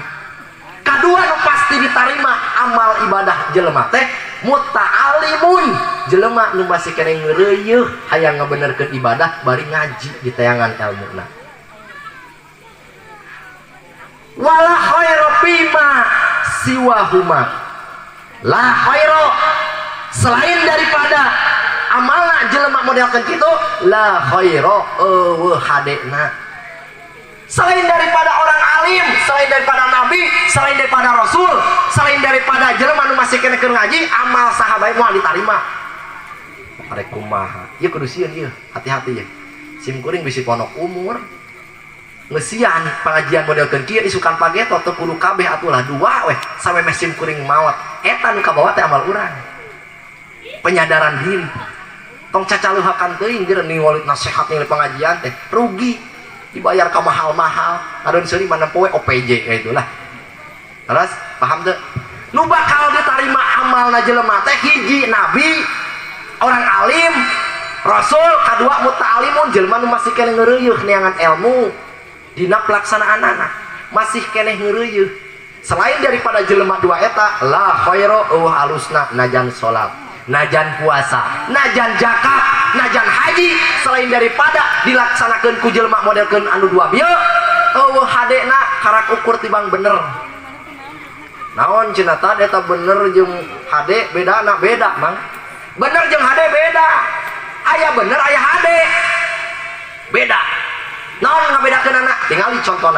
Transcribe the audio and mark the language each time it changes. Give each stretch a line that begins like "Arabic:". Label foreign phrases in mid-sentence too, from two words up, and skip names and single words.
Sundanese: Kadua nu pasti ditarima amal ibadah jelema teh muta'alimun, jelema nu masih kene ngeureuyeuh hayang ngabenerkeun ibadah bari ngaji di tayangan ilmuna.
Arabic: Wala khairu fima siwahuma, la khairu
Indonesian: selain daripada
Sundanese: amalna jelema modelkeun kitu,
Arabic: la khairu
Sundanese: eueuh hadena
Indonesian: selain daripada orang alim, selain daripada nabi, selain daripada rasul, selain daripada
Sundanese: jelema nu masih kene keur ngaji, amal sahabat moal ditarima. Arek kumaha ieu kudu sieun ieu,
Indonesian: hati-hati ya.
Sundanese: Sim kuring bisi ponok umur ngesian pengajian modelkeun kieu isukan pageto teu kudu kabeh atulah dua weh sampai mesim kuring maot. Eta nu kabawa teh amal urang.
Indonesian: Penyadaran diri.
Sundanese: Tong cacaleuhakan teuing geus ningali nasihat ningali pengajian teh rugi. Dibayar ka mahal-mahal adeun seuri mana poe OPJ
Indonesian: kayak itulah.
Sundanese: Terus paham teu? Nu bakal ditarima amalna jelema teh hiji nabi, orang alim, rasul, kadua muta'alimun, jelema nu masih kene ngeureuyeuh neangan ilmu dina pelaksanaanana, masih kene ngeureuyeuh.
Indonesian: Selain daripada
Sundanese: jelema dua eta,
Arabic: la khairu
Sundanese: halusna najan salat, najan puasa, najan zakat, najan haji,
Indonesian: selain daripada
Sundanese: dilaksanakeun ku jelema modelkeun anu dua bieu eueuh hadena karak ukur tibang bener. Naon cenah tah eta bener jeung hade bedana beda mang. Bener jeung hade beda. Aya bener aya hade. Beda. Naon ngabedakeun anak? Tingali contona.